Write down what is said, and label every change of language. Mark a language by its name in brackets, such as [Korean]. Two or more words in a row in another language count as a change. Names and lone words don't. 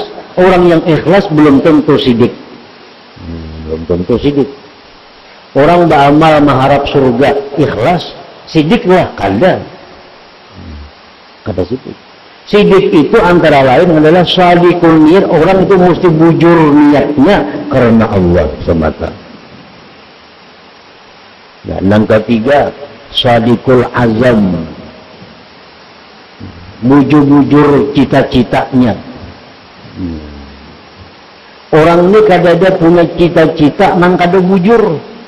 [Indonesian] Orang yang ikhlas belum tentu siddiq. Belum tentu siddiq. Orang beramal mengharap surga, ikhlas, siddiq lah, kada. Kata siddiq. Siddiq itu antara lain adalah [Arabic] shadiqul niyyah. [Banjar] Orang itu mesti bujur niatnya karena Allah semata. [Indonesian] Dan yang ketiga, [Arabic] shadiqul azam. [Banjar] Bujur-bujur cita-citanya. Orang ini kadang-kadang punya cita-cita nang kada bujur.